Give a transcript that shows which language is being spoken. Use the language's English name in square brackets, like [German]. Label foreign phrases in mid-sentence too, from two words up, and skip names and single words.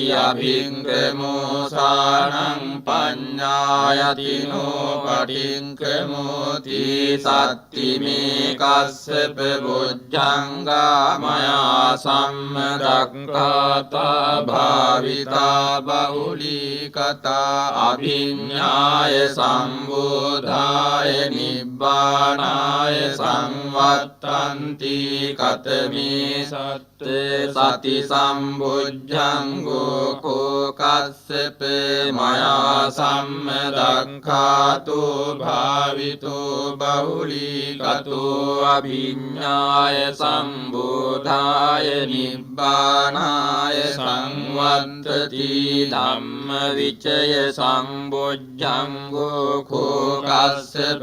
[Pali] අභික්කමෝසානං පඤ්ඤායතිනෝ පටික්කමෝති සත්තිමේ කස්සප බොජ්ජංගා මයා සම්මදක්ඛාතා භාවිතා බහුලී කතා අභිඤ්ඤාය සම්බෝධාය නිබ්බානාය සංවත්තන්ති කතමේ සති සම්බුද්ධංගෝ කෝ කස්සප මයා සම්මදක්ඛාතෝ භාවිතෝ බහුලී කතෝ අභිඤ්ඤාය සම්බෝධාය නිබ්බානාය සංවත්තති ධම්ම විචය සම්බොජ්ජංගෝ කෝ කස්සප